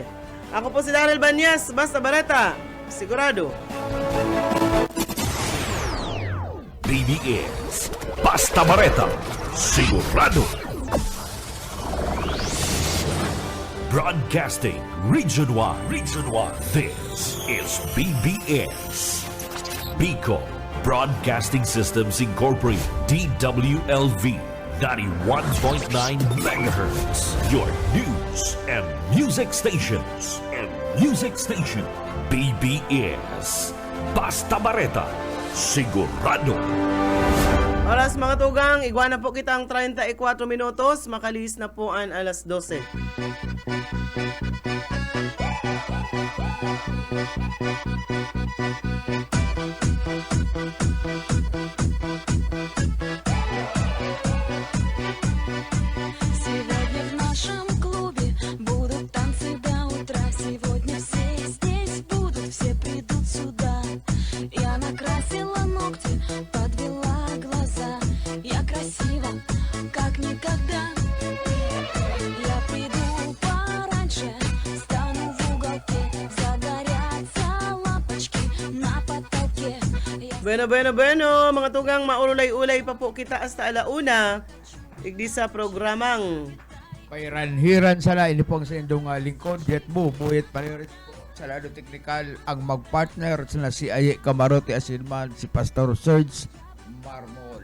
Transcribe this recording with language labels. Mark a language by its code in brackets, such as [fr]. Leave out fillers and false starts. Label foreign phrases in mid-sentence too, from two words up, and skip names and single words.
[bik] Ako po si Daryl Banyas, basta bareta, sigurado. BBS Basta Bareta, sigurado. [en] Broadcasting Region 1. This is BBS. Bicol Broadcasting Systems Incorporated, DWLV, 91.9 megahertz. Your news and music stations. [bik] BBS Basta Bareta, sigurado. Oras mga tugang, igwa na po kitang 34 minutos, makalihis na po ang alas 12. [ru] Сегодня в нашем клубе будут танцы до утра. Сегодня все здесь будут, все придут сюда. Я накрасила ногти, подвела глаза. Я красива, как никогда. Я приду пораньше, стану в уголке. Загорятся лампочки на потолке. [bik] Bueno, mga tugang, maulay-ulay pa po kita hasta alauna. igdi sa programang Pairanhiran sana ini pong sa indong lingkod Jet Bo Buyet Palirit po sa lado teknikal ang magpartner sina si Aye Camarote asinman si Pastor Serge Marmol.